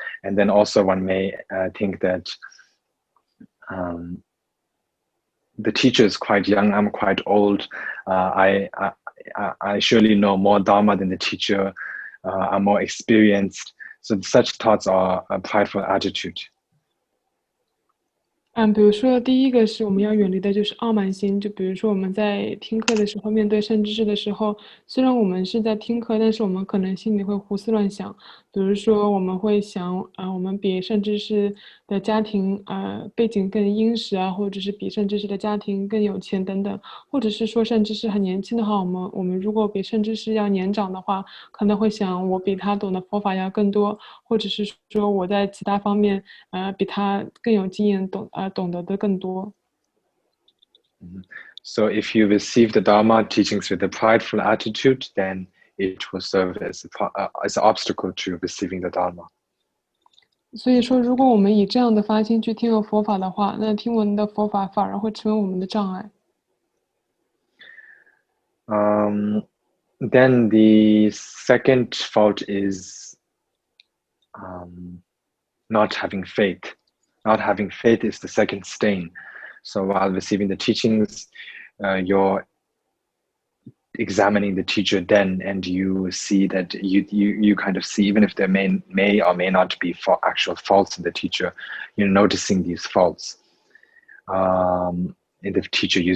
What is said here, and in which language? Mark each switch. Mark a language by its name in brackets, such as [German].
[English] And then also one may think that the teacher is quite young. I'm quite old. I surely know more Dharma than the teacher. I'm more experienced. So such thoughts are a prideful attitude. [Chinese] 比如说第一个是我们要远离的就是傲慢心，就比如说我们在听课的时候，面对善知识的时候，虽然我们是在听课，但是我们可能心里会胡思乱想，比如说，我们会想，我们比圣知识的家庭，背景更殷实啊，或者是比圣知识的家庭更有钱等等，或者是说圣知识很年轻的话，我们如果比圣知识要年长的话，可能会想我比他懂的佛法要更多，或者是说我在其他方面，比他更有经验，懂得的更多。 [English] So if you receive the Dharma teachings with a prideful attitude, then it will serve as an obstacle to receiving the Dharma. [Chinese] 所以说，如果我们以这样的发心去听闻佛法的话，那听闻的佛法反而会成为我们的障碍。 [English] Then the second fault is not having faith. Not having faith is the second stain. So while receiving the teachings, you're examining the teacher then, and you see that you kind of see, even if there may or may not be actual faults in the teacher, you're noticing these faults in the teacher.